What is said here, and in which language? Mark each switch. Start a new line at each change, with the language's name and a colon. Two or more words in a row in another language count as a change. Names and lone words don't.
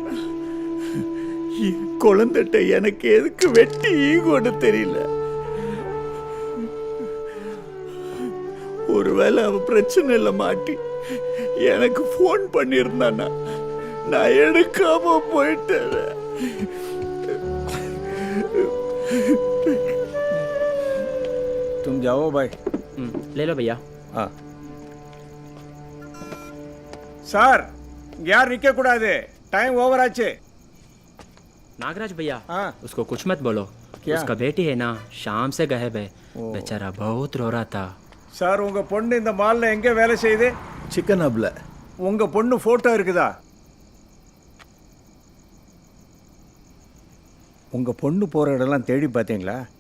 Tamil: என் குழந்தைட்ட எனக்கு எதுக்கு வெட்டி ஈகோன்னு தெரியல. ஒருவேளை அவ பிரச்சனையில மாட்டி எனக்கு ஃபோன் பண்ணியிருந்தானா நான் எடுக்காம போயிட்டேன்.
Hindi: तुम जाओ भाई. ले लो भैया. हाँ
Tamil: சார், யார் நிக்க கூடாது,
English: time over
Tamil: ஆச்சு.
Hindi: नागराज भैया, हाँ. उसको कुछ मत बोलो. क्या? उसका बेटी है ना, शाम से गायब है. बेचारा बहुत रो रहा था.
Tamil: சார், உங்க பொண்ணு இந்த மால்ல எங்க வேலை செய்யுது? சிக்கன் ஹப்ல. உங்க பொண்ணு போட்டோ இருக்குதா? உங்க பொண்ணு போற இடம்லாம் தேடி பார்த்தீங்களா?